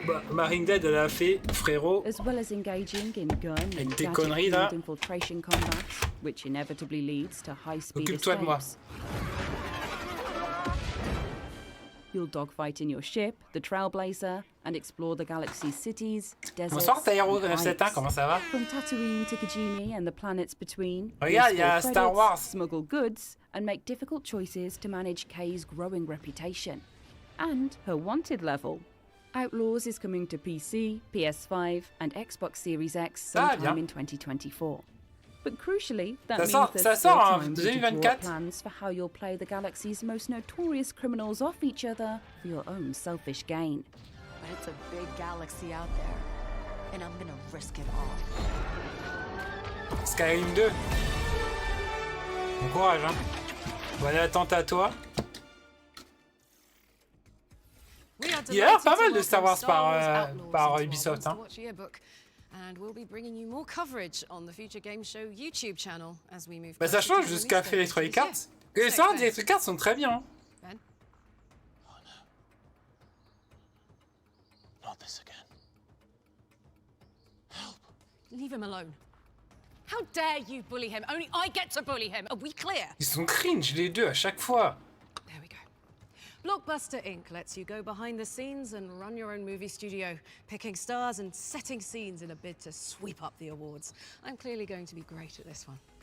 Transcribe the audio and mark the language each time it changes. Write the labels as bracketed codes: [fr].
[fr] Marine Dead, elle a fait frérot. [en] As well as engaging in gun and gadget infiltration combats, which inevitably leads to high-speed escapes. You'll dogfight in your ship, the Trailblazer, and explore the galaxy's cities, deserts, [fr] Bonsoir Taïro 971, comment ça va? [en] From Tatooine to Kijimi and the planets between. [fr] Regarde, il y a Star Wars. [en] Smuggle goods and make difficult choices to manage Kay's growing reputation. And her wanted level. Outlaws is coming to PC, PS5, and Xbox Series X sometime in 2024. But crucially, that means there's still time to draw plans for how you'll play the galaxy's most notorious criminals off each other for your own selfish gain. But it's a big galaxy out there, and I'm gonna risk it all. [fr] Skyrim 2. Bon courage, hein. Bonne attente à toi. Il y a pas mal de Star Wars par Ubisoft, hein. [en] And we'll be bringing you more coverage on the Future Game Show YouTube channel as we move. [fr] Bah ça change de ce qu'a fait Electronic Arts. Les sorts d'Electronic Arts sont très bien. Hein. Ben? [en] Oh no. Not this again. Help. Leave him alone. How dare you bully him? Only I get to bully him. Are we clear? [fr] Ils sont cringe les deux à chaque fois. [en] There we go. Blockbuster Inc. lets you go behind the scenes and run your own movie studio, picking stars and setting scenes in a bid to sweep up the awards. I'm clearly going to be great at this one.